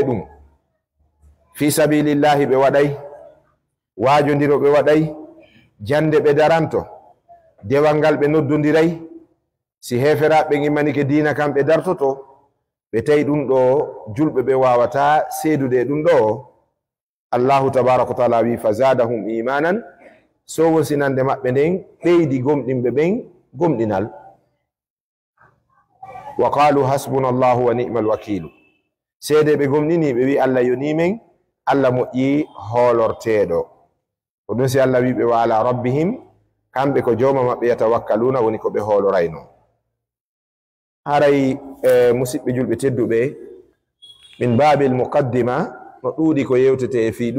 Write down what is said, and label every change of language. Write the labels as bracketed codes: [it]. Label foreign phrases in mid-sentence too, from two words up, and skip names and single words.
[ff] ɗum [ar] في سبيل الله [ff] ɓe waɗay wajodiro ɓe waɗay jande ɓe daranto dewal ngal ɓe noddodiray si heferaɓe immanike dina kam ɓe dartoto ɓe tawi ɗum ɗo julɓe ɓe wawata seedude ɗum ɗo [ar] الله تبارك وتعالى [ff] wi [ar] فزادهم إيمانا [ff] so wosinande maɓɓe nden ɓeydi gomɗinɓe ɓen gomɗinal [ar] وقالوا حسبنا الله ونعم الوكيل [ff] seede ɓe gomɗini ɓe wi allah yonimen allah moƴƴi hoolorteɗo ko ɗum si allah wi ɓe [ar] وعلى ربهم [ff] kamɓe ko joma maɓɓe yatawakkaluna woni ko ɓe hoolorayno haray musidɓe julɓe tedduɓe [ar] من باب المقدمة [ff] no ɗuuɗi ko yewtete e fi